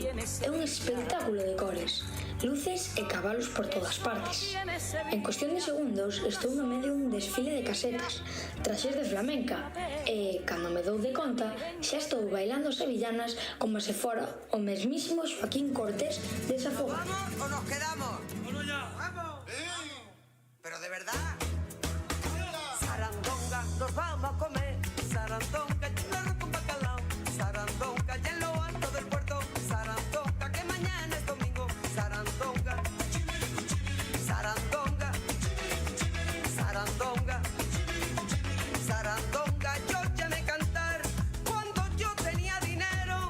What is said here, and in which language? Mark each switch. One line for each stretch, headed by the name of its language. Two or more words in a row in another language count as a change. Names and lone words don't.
Galician: É un espectáculo de cores, luces e cabalos por todas partes. En cuestión de segundos estou no medio dun desfile de casetas, traxes de flamenca e, cando me dou de conta, xa estou bailando sevillanas como se fora o mesmísimo Joaquín Cortés desafogado.
Spanish: ¿Vamos o nos quedamos? ¡Vamos ya! ¡Vamos! Pero de verdad. Sarandonga, nos vamos a comer. Sarandonga, churro con bacalao. Sarandonga, y en lo alto del puerto. Sarandonga, que mañana es domingo. Sarandonga, Sarandonga, Sarandonga, Sarandonga, yo llamé cantar cuando yo tenía dinero.